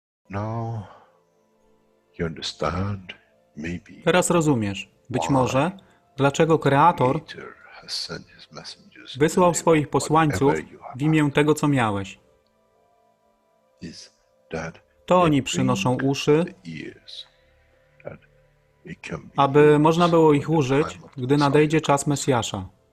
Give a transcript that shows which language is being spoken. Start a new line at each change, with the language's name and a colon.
English: Now you understand maybe
Polish: Teraz rozumiesz, być może, dlaczego Kreator
English: Creator has sent his messengers
Polish: wysłał swoich posłańców
English: whatever you have
Polish: w imię tego, co miałeś.
English: is that
Polish: To
English: they
Polish: oni przynoszą
English: bring
Polish: uszy,
English: the ears, that it can be
Polish: aby można
English: used
Polish: było ich
English: when the
Polish: użyć,
English: time of the
Polish: gdy nadejdzie czas Mesjasza.